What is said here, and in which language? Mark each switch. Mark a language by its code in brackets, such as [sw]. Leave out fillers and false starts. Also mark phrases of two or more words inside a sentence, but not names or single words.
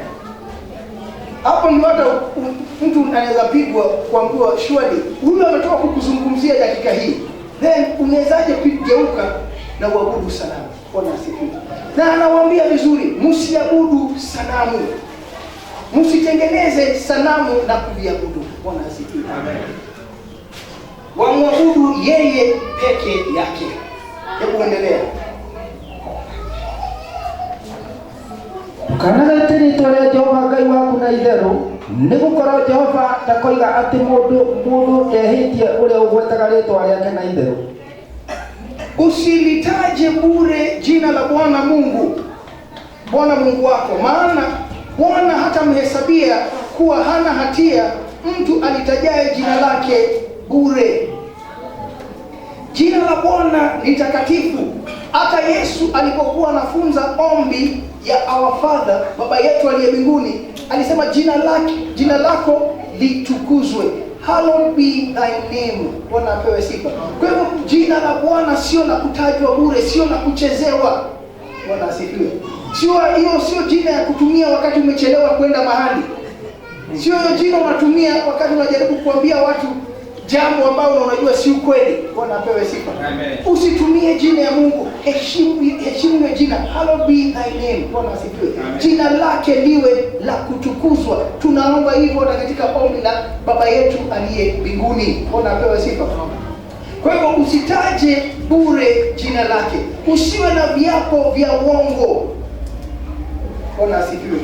[sw] Hapo ndio hata mtu anaweza pigwa kuambiwa surely huyu ametoka kukuzungumzia dakika hii, then unawezaje kugeuka na uabudu sanamu? Bwana asifiwe. Na anawaambia vizuri, msiabudu sanamu, msitengeneze sanamu na kuviabudu. Bwana asifiwe. Amen. Wamwabudu yeye peke yake. Hebu endelea. [ki] Kanagete rĩtwa rĩa Jehova Ngai waku na itherũ, nĩgũkorwo Jehova ndakoiga atĩ mũndũ ndehĩtie ũrĩa ũgwetaga rĩtwa rĩake na itherũ. [sw] Usilitaje bure jina la Bwana Mungu wako, maana Bwana hatamhesabia kuwa hana hatia mtu alitajaye jina lake bure. Jina la Bwana ni takatifu. Hata Yesu alipokuwa anafunza ombi ya [en] Our Father, [sw] Baba yetu aliye mbinguni, alisema jina lako litukuzwe. [en] Hallowed be thy name. [sw] Bwana apewe sifa. Kwa hivyo jina la Bwana sio la kutajwa bure, sio la kuchezewa. Bwana asifiwe. Sio jina ya kutumia wakati umechelewa kwenda mahali. Sio jina unatumia wakati unajaribu kuambia watu jambo ambalo unajua si ukweli. Bwana apewe sifa. Amen. Usitumie jina ya Mungu. Heshimu jina. [en] Hallowed be thy name. [sw] Bwana asifiwe. Jina lake liwe la kutukuzwa. Tunaomba hivyo katika ombi la Baba yetu aliye mbinguni. Bwana apewe sifa. Kwa hivyo usitaje bure jina lake. Usiwe na viapo vya uongo. Bwana asifiwe.